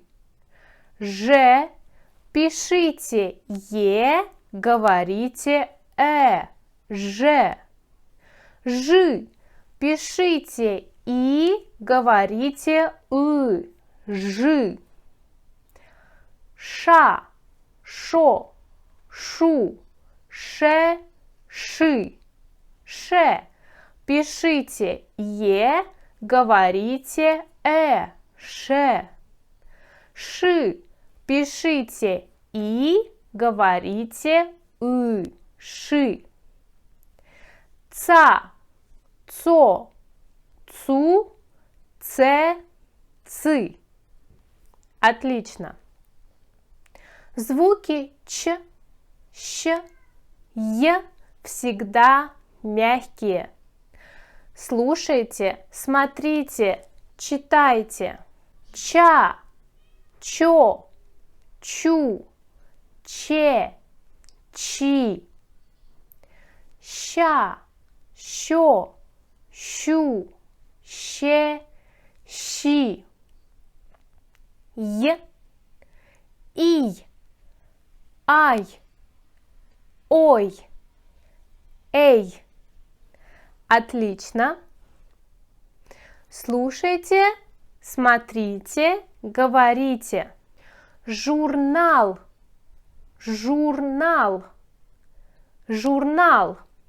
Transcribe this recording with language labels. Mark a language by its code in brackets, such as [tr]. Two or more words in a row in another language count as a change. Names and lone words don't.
[ru] Ж пишите е, говорите ж. Ж пишите и, говорите ж. Ша, шо, шу, ше, ши. Ше пишите е, говорите ше. Ши пишите и, говорите ши. Ца, цо, цу, це, цы. Отлично. Звуки ч, щ, е всегда мягкие. Слушайте, смотрите, читайте. Ча, чо, чу, че, чи. Ща, що, щу, ще, щи. Й, ий, ай, ой, эй. Отлично. Слушайте, смотрите, говорите. Журнал, журнал, журнал.